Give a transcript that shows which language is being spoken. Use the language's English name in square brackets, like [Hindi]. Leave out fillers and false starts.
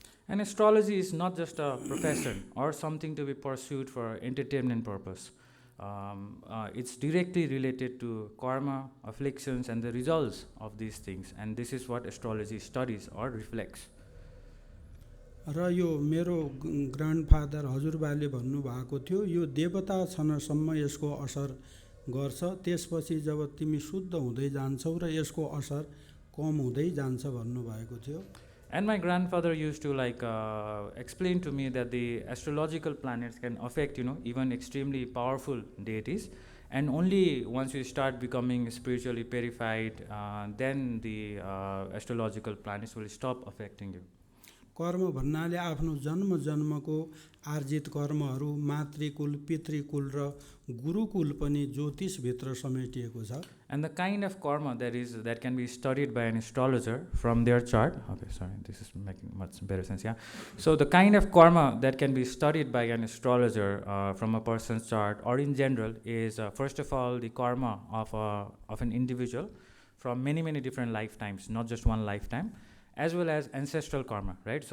[English] And astrology is not just a profession or something to be pursued for entertainment purpose. It's directly related to karma, afflictions, and the results of these things. And this is what astrology studies or reflects. [Nepali] र यो मेरो ग्रान्डफादर हजुरबाले भन्नुभएको थियो, यो देवता छनसम्म यसको असर गर्छ, त्यसपछि जब तिमी शुद्ध हुँदै जान्छौ र यसको असर कम हुँदै जान्छ भन्नुभएको थियो। [English] And my grandfather used to explain to me that the astrological planets can affect even extremely powerful deities, and only once you start becoming spiritually purified, then the astrological planets will stop affecting you. [Nepali] कर्म भन्नाले आफ्नो जन्म जन्मको आर्जित कर्महरू, मातृकुल, पितृकुल र गुरुकुल पनि ज्योतिष भित्र समेटिएको छ। [English] And the kind of karma that can be studied by an astrologer from their chart. Okay, sorry, this is making much better sense. Yeah. So the kind of karma that can be studied by an astrologer from a person's chart or in general is first of all the karma of an individual from many different lifetimes, not just one lifetime, as well as ancestral karma, right?